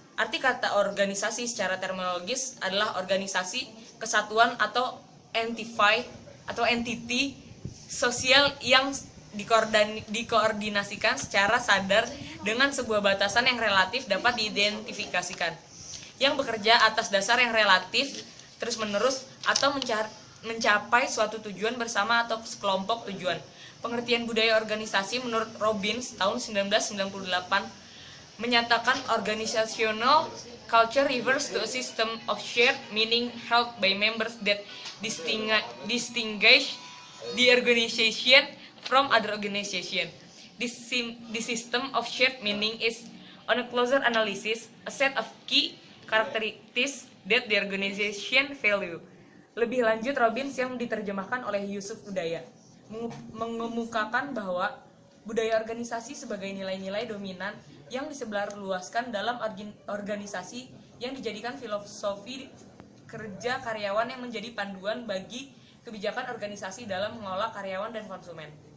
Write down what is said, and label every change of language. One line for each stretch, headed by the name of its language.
Indonesian: Arti kata organisasi secara terminologis adalah organisasi, kesatuan atau entity sosial yang dikoordinasikan secara sadar dengan sebuah batasan yang relatif dapat diidentifikasikan, yang bekerja atas dasar yang relatif terus-menerus atau mencapai suatu tujuan bersama atau sekelompok tujuan. Pengertian budaya organisasi menurut Robbins tahun 1998 menyatakan
English: organizational culture refers to a system of shared meaning held by members that distinguish the organization from other organization. This system of shared meaning is, on a closer analysis, a set of key characteristics that the organization value.
Indonesian: Lebih lanjut, Robbins yang diterjemahkan oleh Yusuf Hudaya mengemukakan bahwa budaya organisasi sebagai nilai-nilai dominan yang disebarluaskan dalam organisasi yang dijadikan filosofi kerja karyawan yang menjadi panduan bagi kebijakan organisasi dalam mengelola karyawan dan konsumen.